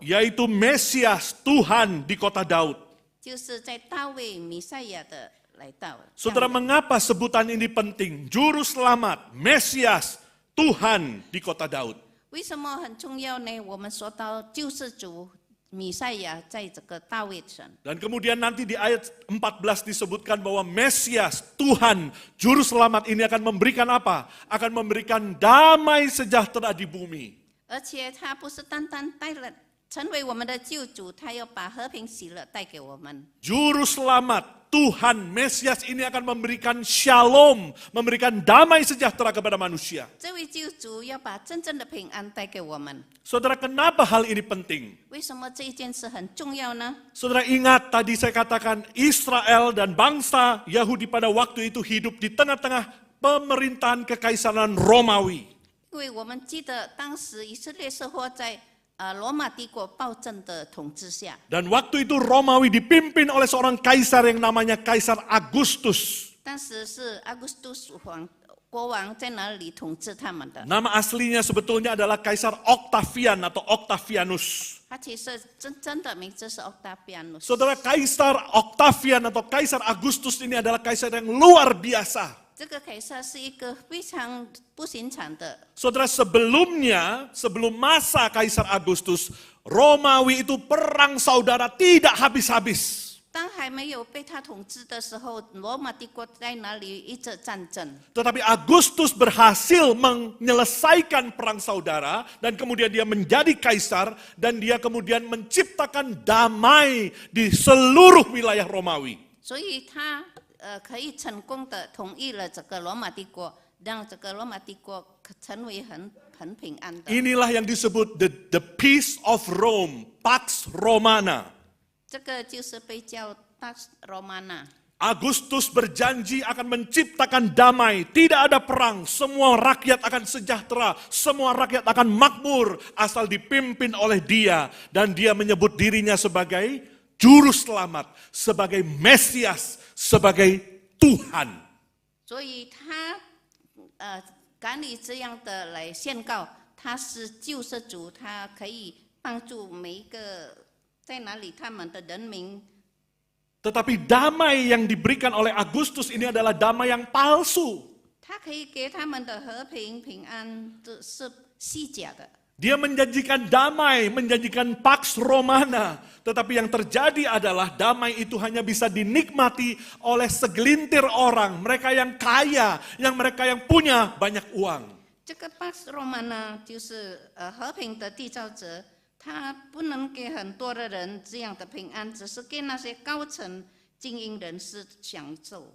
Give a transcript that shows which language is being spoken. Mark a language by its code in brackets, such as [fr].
[id] Yaitu Mesias, Tuhan di kota Daud. [zh] 就是在大卫弥赛亚的来到。 [id] Saudara, mengapa sebutan ini penting? Juru selamat, Mesias, Tuhan di kota Daud. [zh] 为什么很重要呢？我们说到救世主弥赛亚在这个大卫城， [id] Dan kemudian nanti di ayat 14 disebutkan bahwa Mesias, Tuhan, Juru Selamat ini akan memberikan apa? Akan memberikan damai sejahtera di bumi. [zh] 而且他不是单单成为我们的救主，他要把和平喜乐带给我们。 [id] Juru Selamat, Tuhan, Mesias ini akan memberikan shalom, memberikan damai sejahtera kepada manusia. [zh] 这位救主要把真正的平安带给我们。 [id] Saudara, kenapa hal ini penting? [zh] 为什么这一件事很重要呢？ [id] Saudara ingat tadi saya katakan Israel dan bangsa Yahudi pada waktu itu hidup di tengah-tengah pemerintahan kekaisaran Romawi. [zh] 因为我们记得当时以色列是活在罗马帝国暴政的统治下， [id] Dan waktu itu Romawi dipimpin oleh seorang kaisar yang namanya Kaisar Agustus. [zh] 当时是阿古斯都国王在那里统治他们的。 [id] Nama aslinya sebetulnya adalah Kaisar Octavian atau Octavianus. [zh] 他其实真的名字是 Octavianus。 [id] Saudara, Kaisar Octavian atau Kaisar Agustus ini adalah kaisar yang luar biasa. [zh] 这个凯撒是一个非常不寻常的。 [id] Saudara, sebelum masa Kaisar Agustus, Romawi itu perang saudara tidak habis-habis. [zh] 当还没有被他统治的时候，罗马帝国在那里一直战争。 [id] Tetapi Agustus berhasil menyelesaikan perang saudara dan kemudian dia menjadi kaisar dan dia kemudian menciptakan damai di seluruh wilayah Romawi. [zh] 所以他可以成功的统一了这个罗马帝国，让这个罗马帝国成为很平安的。 [id] Inilah yang disebut [en] the peace of Rome, [id] Pax Romana. [zh] 这个就是被叫 Pax Romana。 [id] Agustus berjanji akan menciptakan damai, tidak ada perang, semua rakyat akan sejahtera, semua rakyat akan makmur asal dipimpin oleh dia. Dan dia menyebut dirinya sebagai Juru Selamat, sebagai Mesias, sebagai Tuhan. [zh] 所以他敢以这样的来宣告，他是救世主，他可以帮助每一个在哪里他们的人民。 [id] Tetapi damai yang diberikan oleh Agustus ini adalah damai yang palsu. [zh] 他可以给他们的和平平安，这是虚假的。 [id] Dia menjanjikan damai, menjanjikan Pax Romana. Tetapi yang terjadi adalah damai itu hanya bisa dinikmati oleh segelintir orang. Mereka yang kaya, mereka yang punya banyak uang. [zh] 这个 Pax Romana 就是和平的缔造者，他不能给很多的人这样的平安，只是给那些高层精英人士享受。